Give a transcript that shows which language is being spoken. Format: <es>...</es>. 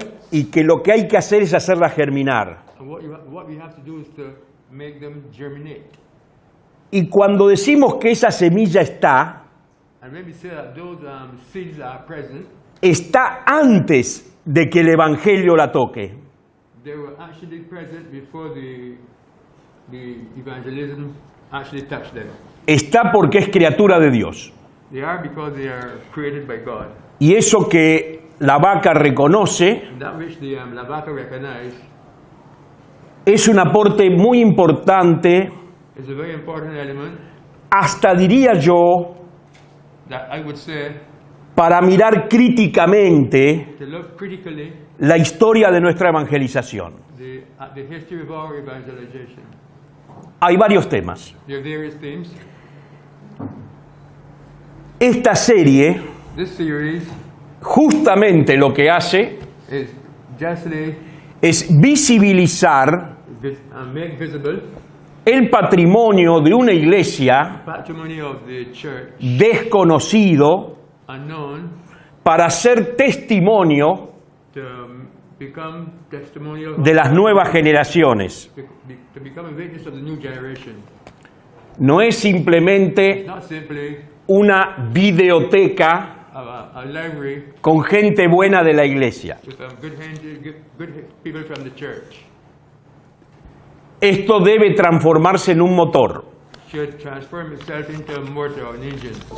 <es>y que lo que hay que hacer es hacerla germinar.</es> <en>and what we have to do is to make them germinate.</en> <es>Y cuando decimos que esa semilla está,</es> <en>And when we say that those seeds are present,</en> <es>está antes de que el Evangelio la toque.</es> <en>they were actually present before the evangelism actually touched them.</en> <es>Está porque es criatura de Dios.</es> <en>They are because they are created by God.</en> <es>Y eso que la vaca reconoce</es> <en>And that which the La Vaca recognized</en> <es>es un aporte muy importante,</es> <en>is a very important element</en> <es>hasta diría yo,</es> <en>that I would say</en> <es>para mirar críticamente</es> <en>to look critically</en> <es>la historia de nuestra evangelización.</es> <en>at the history of our evangelization.</en> <es>Hay varios temas.</es> <en>There are various themes.</en> <es>Esta serie</es> <en>This series</en> <es>justamente lo que hace</es> <en>is justly</en> <es>es visibilizar</es> <en>make visible</en> <es>el patrimonio de una iglesia</es> <en>patrimony of the church,</en> <es>desconocido</es> <en>unknown,</en> <es>para ser testimonio</es> <en>to become testimonial</en> <es>de las nuevas generaciones.</es> <en>to become a witness of the new generation.</en> <es>No es simplemente</es> <en>Not simply</en> <es>una videoteca</es> <en>a library</en> <es>con gente buena de la iglesia.</es> <en>with good people from the church.</en> <es>Esto debe transformarse en un motor.</es> <en>Should transform itself into a motor, an engine.</en>